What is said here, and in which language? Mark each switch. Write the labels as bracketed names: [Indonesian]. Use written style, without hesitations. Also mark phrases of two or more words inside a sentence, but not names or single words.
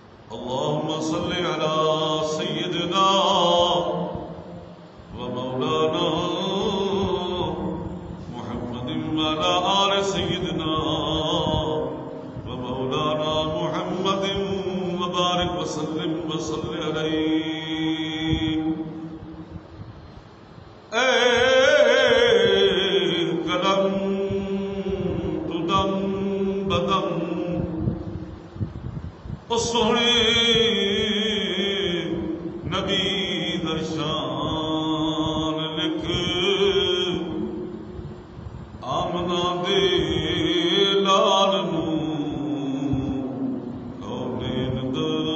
[Arabic] اللهم صل على سيدنا ومولانا محمد وعلى آل سيدنا ومولانا محمد وبارك وسلم وصل عليه. [Punjabi] اے قلم تدم بدم سونے نبی درشان لکھ آمنا دے لال نو کونین دا